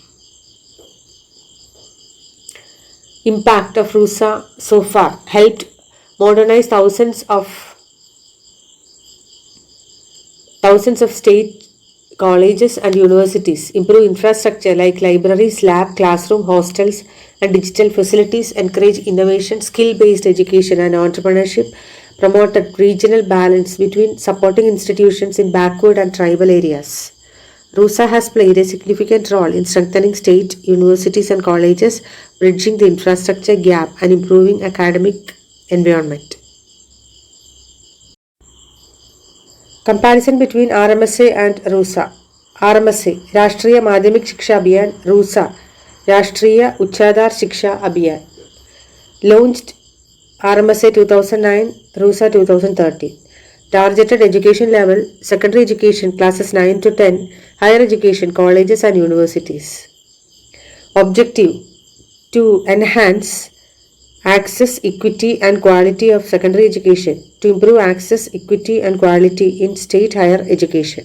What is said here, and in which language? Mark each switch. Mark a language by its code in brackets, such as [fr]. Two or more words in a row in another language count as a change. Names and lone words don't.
[en] Impact of RUSA so far: helped modernize thousands of state colleges and universities, improve infrastructure like libraries, lab, classroom, hostels, and digital facilities, encourage innovation, skill-based education, and entrepreneurship, promoted regional balance between supporting institutions in backward and tribal areas. RUSA has played a significant role in strengthening state universities and colleges, bridging the infrastructure gap, and improving academic environment. Comparison between RMSA and RUSA. RMSA Rashtriya Madhyamik Shiksha Abhiyan, RUSA Rashtriya Uchchadhar Shiksha Abhiyan. Launched RMSA 2009, RUSA 2013. Targeted education level: secondary education classes 9 to 10, higher education colleges and universities. Objective: to enhance access, equity and quality of secondary education, to improve access, equity and quality in state higher education.